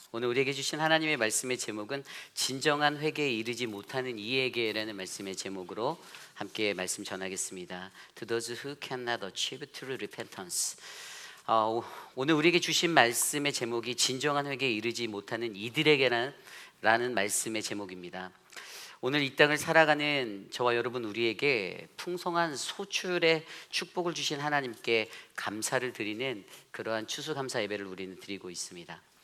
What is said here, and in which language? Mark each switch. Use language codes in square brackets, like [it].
[ko] 오늘 우리에게 주신 하나님의 말씀의 제목은 진정한 회개에 이르지 못하는 이에게라는 말씀의 제목으로 함께 말씀 전하겠습니다. [en] To those who cannot achieve true repentance. [ko] 오늘 우리에게 주신 말씀의 제목이 진정한 회개에 이르지 못하는 이들에게라는 말씀의 제목입니다. 오늘 이 땅을 살아가는 저와 여러분 우리에게 풍성한 소출의 축복을 주신 하나님께 감사를 드리는 그러한 추수감사 예배를 우리는 드리고 있습니다.